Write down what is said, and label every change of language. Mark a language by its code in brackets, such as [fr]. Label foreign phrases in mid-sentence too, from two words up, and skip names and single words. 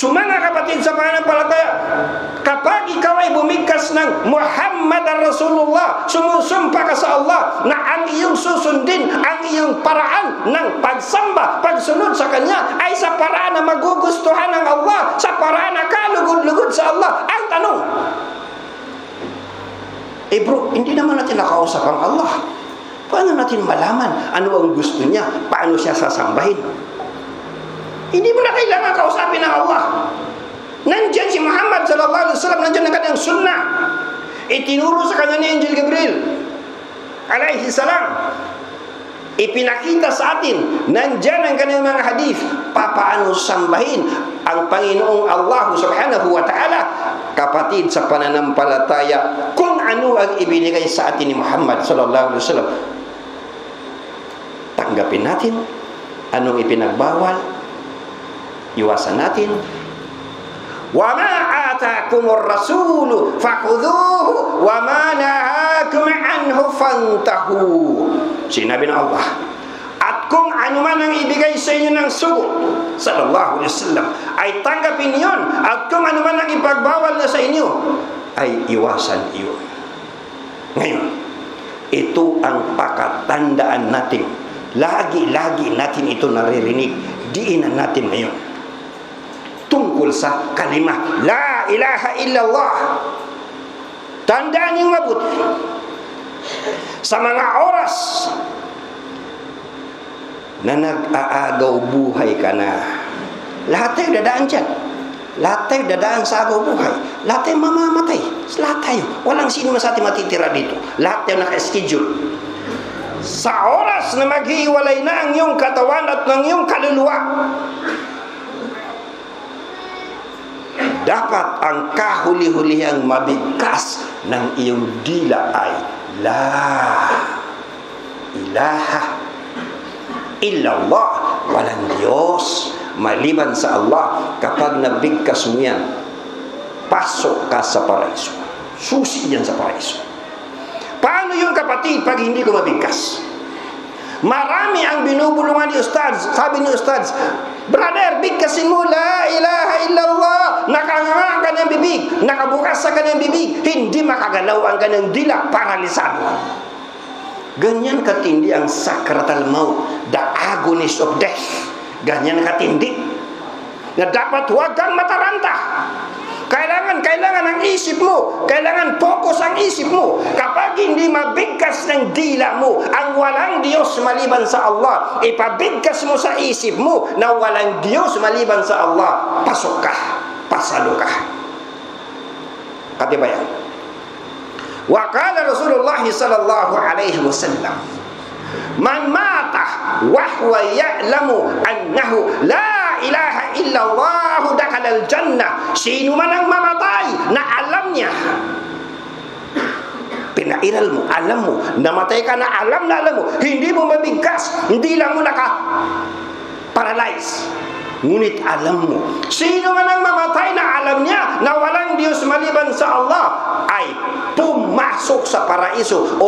[tl] So mga kapatid sa pananampalataya, kapag ikaw ay bumigkas ng [ar] محمد رسول الله, [tl] sumusumpa ka sa Allah na ang iyong susundin, ang iyong paraan ng pagsamba, pagsunod sa Kanya ay sa paraan na magugustuhan ng Allah, sa paraan na kalugod-lugod sa Allah. Ang tanong, bro, hindi naman natin nakausap ang Allah. Paano natin malaman ano ang gusto niya? Paano siya sasambahin? Hindi mo na kailangan kausapin ng Allah. Nandiyan si Muhammad [ar] صلى الله عليه وسلم, [tl] nandiyan ang kanyang sunnah. Itinuro sa kanya ni Angel Gabriel [ar] عليه السلام. [tl] Ipinakita sa atin, nandiyan ang kanyang mga hadith, papaano sambahin ang Panginoong Allah [ar] سبحانه وتعالى. [tl] Kapatid sa pananampalataya, kung ano ang ibinigay sa atin ni Muhammad [ar] صلى الله عليه وسلم, [tl] tanggapin natin. Anong ipinagbawal, iwasan natin. [ar] وما آتاكم الرسول فخذوه وما نهاكم عنه فانتهوا. [tl] Sinabi ng Allah, at kung ano man ang ibigay sa inyo ng sugo [ar] صلى الله عليه وسلم, [tl] ay tanggapin yon, at kung ano man ang ipagbawal na sa inyo, ay iwasan iyon. Ngayon, ito ang pakatandaan natin. Lagi-lagi natin ito naririnig. Diinan natin ngayon tungkol sa kalimah [ar] لا إله إلا الله. [tl] Tandaan niyo mabuti, sa mga oras na nag-aagaw buhay ka na, lahat tayo dadaan dyan. Lahat tayo dadaan sa agaw buhay. Lahat tayo mamamatay. Lahat tayo. Walang sino sa atin matitira dito. Lahat tayo naka-schedule. Sa oras na maghiwalay na ang iyong katawan at ng iyong kaluluwa, dapat ang kahuli-hulihang mabigkas ng iyong dila ay [ar] لا إله إلا الله. [tl] Walang Diyos maliban sa Allah. Kapag nabigkas mo yan, pasok ka sa paraiso. Susi yan sa paraiso. Paano yung kapatid pag hindi ko mabigkas? Marami ang binubulungan ni Ustaz. Sabi ni Ustaz, brother, bigkasin mo [ar] لا إله إلا الله. [tl] Nakanganga ka ng bibig, nakabukas sa kanyang bibig, hindi makagalaw ang kanyang dila, paralisado. Ganyan katindi ang [ar] سكرة الموت, [en] the agonies of death. [tl] Ganyan katindi na dapat huwag kang mataranta. Kailangan ang isip mo, kailangan focus ang isip mo. Kapag hindi mabigkas ng dila mo ang walang Diyos maliban sa Allah, ipabigkas mo sa isip mo na walang Diyos maliban sa Allah, pasok ka, pasalo ka. Katibayan. [ar] وقال رسول الله صلى الله عليه وسلم من مات وهو يعلم أنه لا إله إلا الله دخل الجنة. [tl] Sino man ang mamatay na alam niya, pinairal mo, alam mo, namatay ka na alam mo, hindi mo mabigkas, hindi lang mo naka-paralyze, ngunit alam mo, sino man ang mamatay na alam niya na walang Diyos maliban sa Allah, ay pumasok sa paraiso.